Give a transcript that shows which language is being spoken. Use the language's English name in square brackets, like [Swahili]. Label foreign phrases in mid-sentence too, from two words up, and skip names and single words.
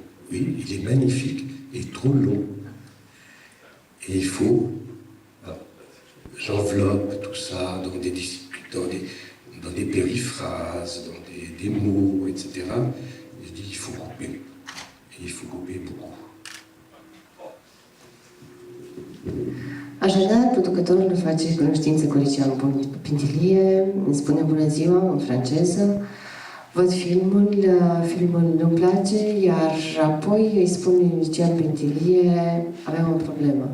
[French] Oui, il est magnifique et trop long. Et il faut, j'enveloppe tout ça dans des périphrases, dans des mots, etc. Je dis: il faut couper. Et il faut couper beaucoup. [Romanian] Așadar, producătorul face cunoștință cu Lucian Pintilie, îmi spune bună ziua în franceză, văd filmul, filmul nu-mi place, iar apoi îi spun lui Lucian Pintilie, aveam o problemă.